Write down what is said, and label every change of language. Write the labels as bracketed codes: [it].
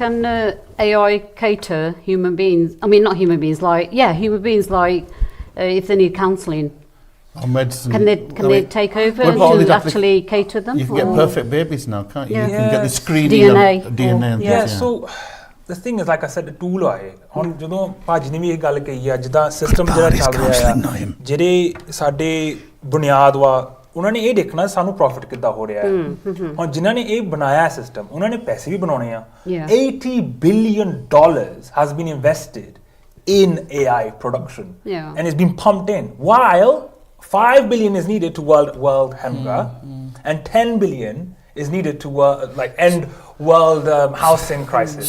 [en] Can AI cater human beings? I mean, not human beings, human beings if they need counselling. Or medicine. Can they take over to actually cater them? You can get perfect babies now, can't you? You can get the screening of DNA and things. So the thing is, like I said, the tool [hi] है. [pa] ਹੁਣ ਜਦੋਂ ਭਾਜੀ ਨੇ ਵੀ ਇਹ ਗੱਲ ਕਹੀ ਆ, ਜਿੱਦਾਂ ਸਿਸਟਮ ਜਿਹੜਾ ਚੱਲ ਰਿਹਾ ਆ, ਜਿਹੜੇ ਸਾਡੇ ਬੁਨਿਆਦ ਵਾ, ਉਹਨਾਂ ਨੇ ਇਹ ਦੇਖਣਾ ਸਾਨੂੰ ਪ੍ਰੋਫਿਟ ਕਿੱਦਾਂ ਹੋ ਰਿਹਾ ਹੈ। ਹੁਣ ਜਿਨ੍ਹਾਂ ਨੇ ਇਹ ਬਣਾਇਆ ਸਿਸਟਮ, ਉਹਨਾਂ ਨੇ ਪੈਸੇ ਵੀ ਬਣਾਉਣੇ ਆ। [en] $80 billion has been invested in AI production, and it's been pumped in, while $5 billion is needed to world hunger, and $10 billion is needed to end world housing crisis.